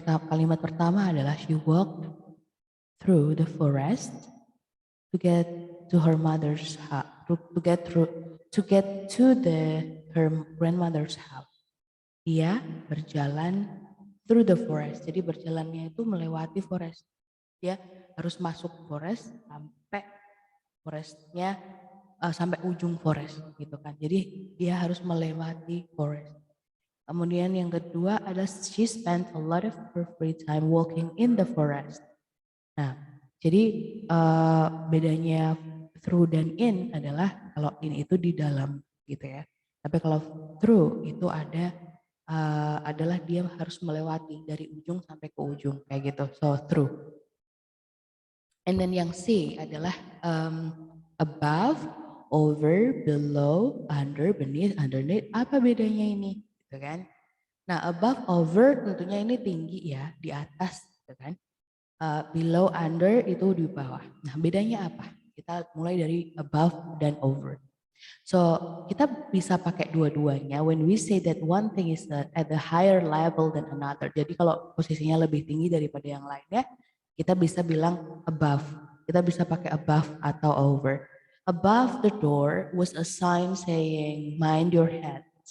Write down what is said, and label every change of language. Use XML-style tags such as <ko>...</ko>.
<id>Kalimat pertama adalah</id> <en>she walked through the forest to get to her mother's house, to get to her grandmother's house.</en> <id>Dia berjalan</id> <en>through the forest.</en> <id>Jadi berjalannya itu melewati forest. Dia harus masuk forest sampai forestnya sampai ujung forest gitu kan. Jadi dia harus melewati forest. Kemudian yang kedua adalah</id> <en>she spent a lot of her free time walking in the forest.</en> <id>Nah, jadi bedanya through dan in adalah kalau in itu di dalam gitu ya. Tapi kalau through itu adalah dia harus melewati dari ujung sampai ke ujung kayak gitu. So through.</id> <en>And then</en> <id>yang C adalah above, over, below, under, beneath, underneath. Apa bedanya ini? Gitu kan? Nah, above, over tentunya ini tinggi ya, di atas, gitu kan? Below, under itu di bawah. Nah, bedanya apa? Kita mulai dari above dan over.</id> <en>So,</en> <id>kita bisa pakai dua-duanya</id> <en>when we say that one thing is at a higher level than another.</en> <id>Jadi kalau posisinya lebih tinggi daripada yang lainnya, kita bisa bilang above. Kita bisa pakai above atau over.</id> <en>Above the door was a sign saying mind your head.</en>